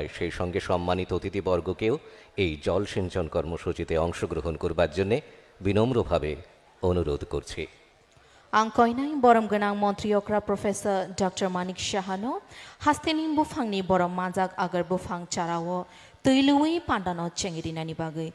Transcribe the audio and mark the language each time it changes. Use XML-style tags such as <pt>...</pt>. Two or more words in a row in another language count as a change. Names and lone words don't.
<bn>সেই সঙ্গে সম্মানিত অতিথিবর্গকেও এই জল সিঞ্চন কর্মসূচিতে অংশগ্রহণ করবার জন্য বিনম্রভাবে অনুরোধ করছি।</bn> <trp>Ang koinai borom ganang Montri Okra Professor Dr. Manik Shahano hastening bufangni borom manjak agar bufang charawo tuilui pandano chengirinani bagai.</trp>